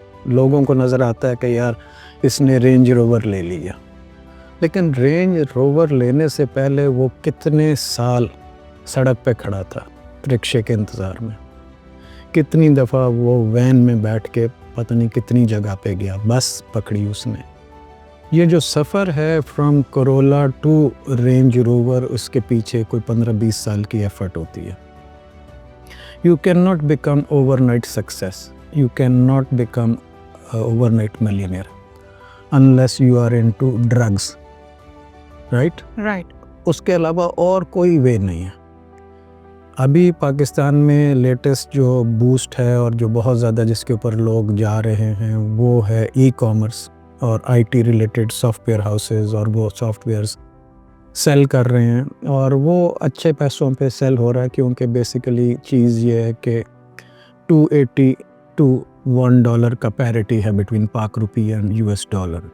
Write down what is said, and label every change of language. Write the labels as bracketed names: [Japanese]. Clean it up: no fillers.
[Urdu] لوگوں کو نظر آتا ہے کہ یار اس نے رینج روور لے لیا, لیکن رینج روور لینے سے پہلے وہ کتنے سال سڑک پہ کھڑا تھا رکشے کے انتظار میں, کتنی دفعہ وہ وین میں بیٹھ کے پتہ نہیں کتنی جگہ پہ گیا, بس پکڑی اس نے. یہ جو سفر ہے فرام کرولا ٹو رینج روور, اس کے پیچھے کوئی 15-20 سال کی ایفرٹ ہوتی ہے. [English] You cannot become overnight success. You cannot become a overnight millionaire unless you are into drugs. Right? Right. [Urdu] اس کے علاوہ اور کوئی وے نہیں ہے. ابھی پاکستان میں لیٹسٹ جو بوسٹ ہے اور جو بہت زیادہ جس کے اوپر لوگ جا رہے ہیں وہ ہے ای کامرس اور I T related soft where houses, اور وہ سافٹ ویئرز سیل کر رہے ہیں, اور وہ اچھے پیسوں پہ سیل ہو رہا ہے کیونکہ بیسیکلی چیز یہ ہے کہ $280 to $1 کا پیرٹی ہے [English] Between Pak rupee and US dollar.